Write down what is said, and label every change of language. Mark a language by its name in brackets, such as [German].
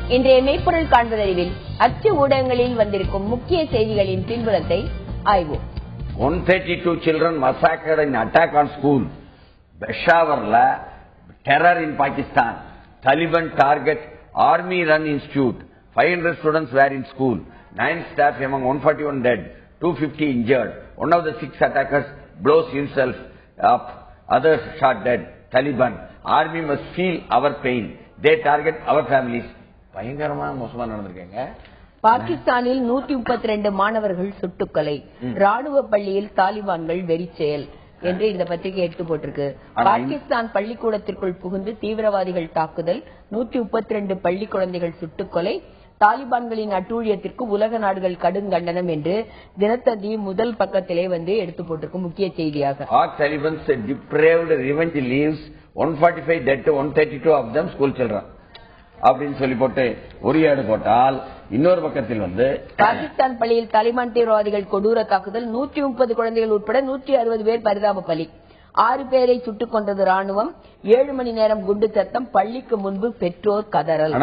[Tamil] இன்றைய மெய்ப்பொருள் காண்பதறிவில் அச்சு ஊடகங்களில் வந்திருக்கும் முக்கிய செய்திகளின் பின்புலத்தை ஆய்வோம். [English] 132 children massacred in attack on school. Peshawar terror in Pakistan. Taliban target Army Run Institute. 500 students were in school. 9 staff among 141 dead. 250 injured. One of the 6 attackers blows himself up. Others shot dead. Taliban. Army must feel our pain. They target our families. [Tamil] பயங்கரமான மோசமா நடந்திருக்கீங்க. பாகிஸ்தானில் 132 மாணவர்கள் சுட்டுக்கொலை. ராணுவ பள்ளியில் தாலிபான்கள் வெறி செயல் என்று இந்த பத்திரிகை எடுத்து போட்டிருக்கு. பாகிஸ்தான் பள்ளிக்கூடத்திற்குள் புகுந்து தீவிரவாதிகள் தாக்குதல், 132 பள்ளி குழந்தைகள் சுட்டுக்கொலை, தாலிபான்களின் அட்டூழியத்திற்கு உலக நாடுகள் கடும் கண்டனம் என்று தினத்தந்தி முதல் பக்கத்திலே எடுத்து போட்டிருக்கு முக்கிய செய்தியாக. [English] Taliban's depraved revenge leaves 145 dead to 132 of them school children. [Tamil] அப்படின்னு சொல்லி போட்டு ஒரு ஏடு போட்டால் இன்னொரு பக்கத்தில் பாகிஸ்தான் பள்ளியில் தாலிபான் தீவிரவாதிகள் கொடூர தாக்குதல், 130 குழந்தைகள் உட்பட 160 பேர் பரிதாப பலி, 6 பேரை சுட்டுக் கொண்டது ராணுவம், 7 மணி நேரம் குண்டு சத்தம், பள்ளிக்கு முன்பு பெற்றோர் கதறல்.